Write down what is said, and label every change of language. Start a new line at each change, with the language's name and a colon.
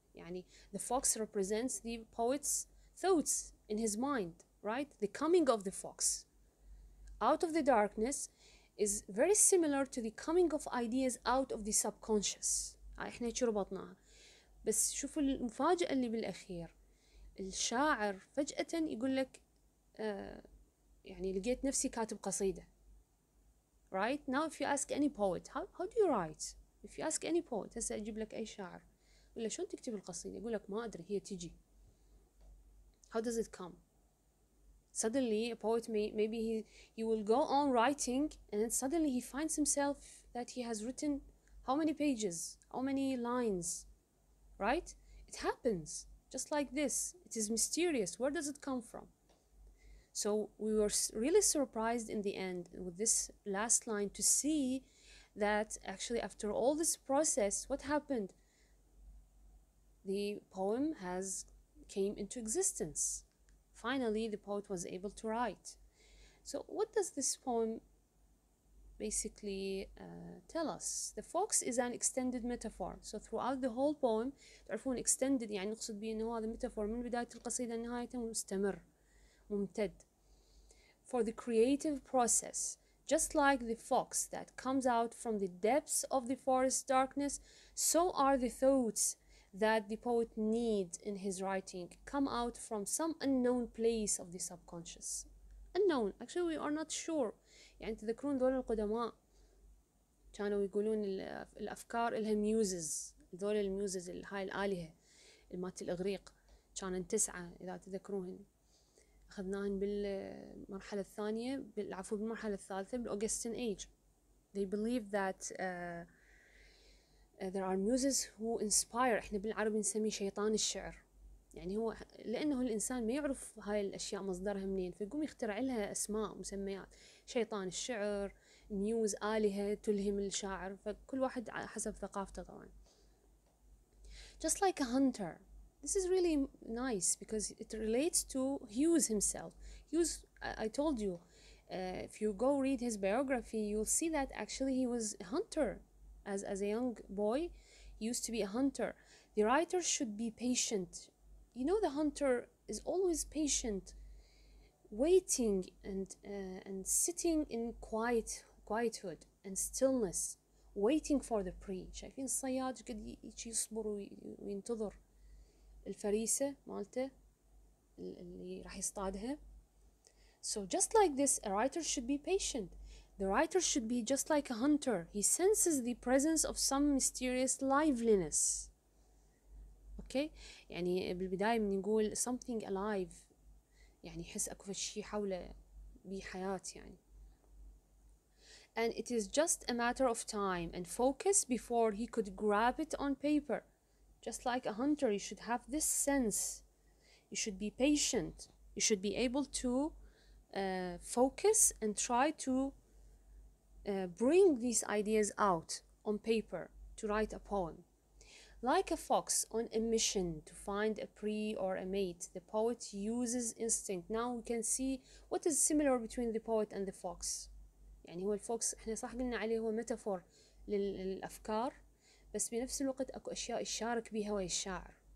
English: يعني the fox represents the poet's thoughts in his mind, right? The coming of the fox out of the darkness is very similar to the coming of ideas out of the subconscious.
Arabic: احنا هيك ربطناها. بس شوفوا المفاجأة اللي بالأخير، الشاعر فجأة يقول لك يعني لقيت نفسي كاتب قصيدة.
English: Right? Now if you ask any poet, how do you write? If you ask any poet,
Arabic: هسه أجيب لك أي شاعر ولا شلون تكتب القصيدة، يقول لك ما أدري، هي تجي.
English: How does it come? Suddenly a poet maybe he will go on writing and then suddenly he finds himself that he has written how many pages, how many lines, right? It happens just like this. It is mysterious. Where does it come from? So we were really surprised in the end with this last line to see that actually after all this process, what happened? The poem came into existence. Finally, the poet was able to write. So what does this poem basically tell us? The fox is an extended metaphor. So throughout the whole poem,
Arabic: تعرفون extended يعني نقصد به إنه هذا metaphor من بداية القصيدة لنهايتها مستمر ممتد.
English: For the creative process, just like the fox that comes out from the depths of the forest darkness, so are the thoughts that the poet needs in his writing come out from some unknown place of the subconscious. Unknown, actually we are not sure.
Arabic: يعني تذكرون دول القدماء كانوا يقولون الأفكار إلها ميوزز، دول الميوزز هاي الآلهة مالت الإغريق كانن 9 إذا تذكروهن، أخذناهن بالمرحلة الثانية، عفوا بالمرحلة الثالثة بالأوغستين Age.
English: They believe that there are muses who inspire.
Arabic: احنا بالعربي نسميه شيطان الشعر. يعني هو لأنه الإنسان ما يعرف هاي الأشياء مصدرها منين، فيقوم يخترع لها أسماء مسميات، شيطان الشعر، ميوز، آلهة تلهم الشاعر، فكل واحد حسب ثقافته طبعا.
English: Just like a hunter. This is really nice because it relates to Hughes himself. Hughes, I told you, if you go read his biography, you'll see that actually he was a hunter. As a young boy, he used to be a hunter. The writer should be patient. You know, the hunter is always patient, waiting and sitting in quietude and stillness, waiting for the prey. شايفين الصياد قد يصبر وينتظر الفريسة مالته اللي راح يصطادها. So just like this, a writer should be patient. The writer should be just like a hunter. He senses the presence of some mysterious liveliness. Okay?
Arabic: يعني بالبداية من نقول
English: something alive،
Arabic: يعني يحس أكو شيء حوله بحياة يعني.
English: And it is just a matter of time and focus before he could grab it on paper. Just like a hunter, you should have this sense. You should be patient. You should be able to focus and try to bring these ideas out on paper to write a poem. Like a fox on a mission to find a prey or a mate, the poet uses instinct. Now we can see what is similar between the poet and the fox.
Arabic: يعني هو الفوكس احنا صح قلنا عليه هو ميتافور للأفكار، بس بنفس الوقت أكو أشياء يشارك بيها ويا الشاعر.